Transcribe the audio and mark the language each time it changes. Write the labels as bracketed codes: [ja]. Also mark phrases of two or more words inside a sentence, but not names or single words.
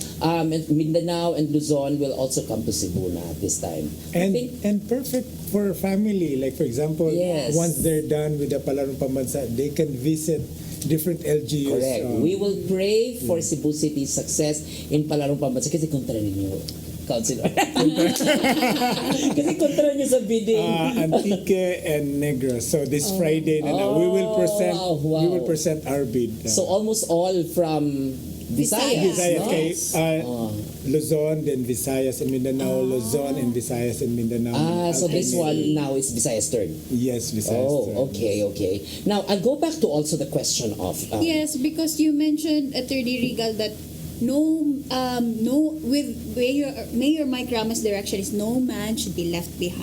[en] And Mindanao and Luzon will also come to Cebu na at this time. I And think and perfect for family. Like for example, Yes. once they're done with the Palarong Pambansa, they can visit different LGUs. correct. We will pray for Cebu City's success in Palarong Pambansa [tl] kasi kontra ninyo, [en] Councilor. [tl] Kasi kontra niyo sa bidding. [en] Antique and Negros. So this Friday na we will present wow. we will present our bid. So almost all from Visayas. Visayas no? kay Luzon, then Visayas and Mindanao, Luzon and Visayas and Mindanao. So this one now is Visayas turn. Yes, Visayas. Oh, okay. Now I'll go back to also the question of Yes, because you mentioned, Attorney Regal, that with Mayor Mike Ramos' direction is no man should be left behind.